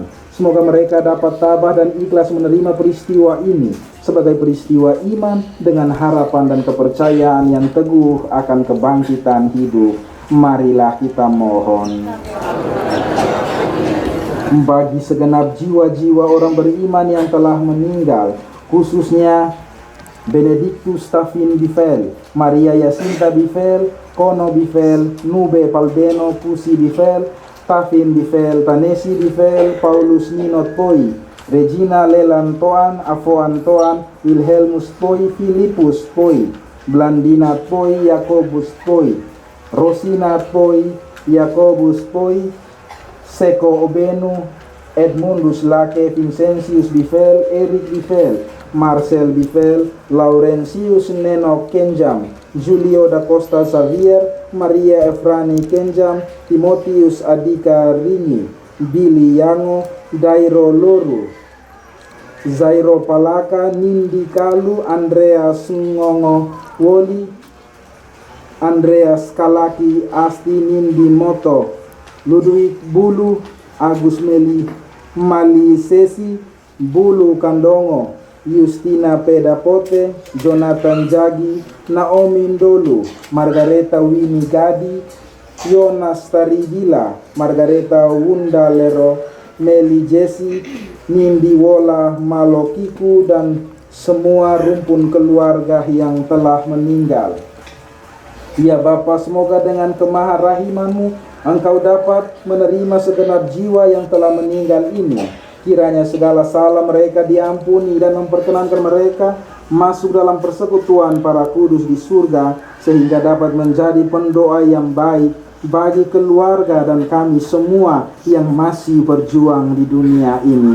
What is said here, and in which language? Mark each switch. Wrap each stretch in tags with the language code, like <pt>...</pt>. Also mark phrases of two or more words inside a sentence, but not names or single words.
<id>Semoga mereka dapat tabah dan ikhlas menerima peristiwa ini sebagai peristiwa iman dengan harapan dan kepercayaan yang teguh akan kebangkitan hidup. Marilah kita mohon. Bagi segenap jiwa-jiwa orang beriman yang telah meninggal, khususnya Benedictus Tafin Bifel, Maria Yasinta Bifel, Kono Bifel, Nube Palbeno Pusi Bifel, Tafin Bifel, Tanesi Bifel, Paulus Ninot Poi, Regina Lelan Toan, Afoan Toan, Wilhelmus Poi, Filipus Poi, Blandina Poi, Yakobus Poi, Rosina Poi, Yakobus Poi, Seko Obenu, Edmundus Lake, Vincentius Bifel, Eric Bifel, Marcel Bifel, Laurentius Neno Kenjam, Julio da Costa Xavier, Maria Efrani Kenjam, Timotius Adika Rini, Billy Yango, Dairo Loru, Zairo Palaka, Nindi Kalu, Andreas Ngongo Woli, Andreas Kalaki, Asti Nindi Moto, Ludwig Bulu, Agus Mali Sesi, Bulu Kandongo, Justina Pedapote, Jonathan Jagi, Naomi Ndolu, Margareta Winnie Gadi, Jonas Taridila, Margareta Wunda Lero, Meli Jesi, Nindi Wola Malokiku, dan semua rumpun keluarga yang telah meninggal. Ya Bapa, semoga dengan kemaharahiman-Mu Engkau dapat menerima segenap jiwa yang telah meninggal ini. Kiranya segala salah mereka diampuni dan memperkenankan mereka masuk dalam persekutuan para kudus di surga, sehingga dapat menjadi pendoa yang baik bagi keluarga dan kami semua yang masih berjuang di dunia ini.</id>